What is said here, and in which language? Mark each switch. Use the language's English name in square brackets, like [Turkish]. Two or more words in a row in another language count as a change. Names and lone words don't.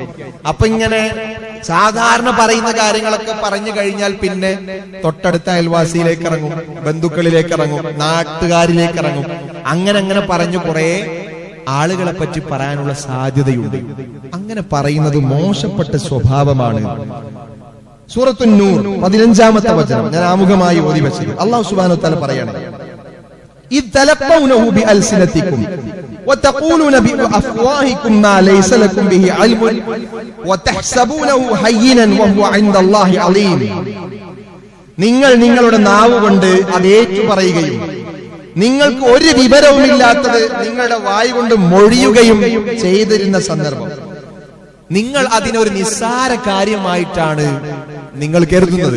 [Malayalam] അപ്പൊ ഇങ്ങനെ സാധാരണ പറയുന്ന കാര്യങ്ങളൊക്കെ പറഞ്ഞു കഴിഞ്ഞാൽ പിന്നെ തൊട്ടടുത്ത അയൽവാസിയിലേക്ക് ഇറങ്ങും, ബന്ധുക്കളിലേക്ക് ഇറങ്ങും, നാട്ടുകാരിലേക്ക് ഇറങ്ങും. അങ്ങനെ പറഞ്ഞു കുറെ ആളുകളെ പറ്റി പറയാനുള്ള സാധ്യതയുണ്ട്. അങ്ങനെ പറയുന്നത് മോശപ്പെട്ട സ്വഭാവമാണ്. സൂറത്തുൻ നൂർ 15-ാമത്തെ വചനം ഞാൻ ആമുഖമായി ഓതി വെച്ചത്. [Arabic] الله سبحانه وتعالى [Malayalam] പറയാണ്, [Arabic] إذ تلقونه بألسنتكم وتقولون بأفواهكم ما ليس لكم به علم وتحسبونه هينا وهو عند الله عظيم. [Malayalam] നിങ്ങൾ നിങ്ങളുടെ നാവ് കൊണ്ട് അത് ഏറ്റു പറയുകയും നിങ്ങൾക്ക് ഒരു വിവരവുമില്ലാത്തത് നിങ്ങളുടെ വായ് കൊണ്ട് മൊഴിയുകയും ചെയ്തിരുന്ന സന്ദർഭം നിങ്ങൾ അതിനൊരു നിസ്സാര കാര്യമായിട്ടാണ് നിങ്ങൾ കരുതുന്നത്.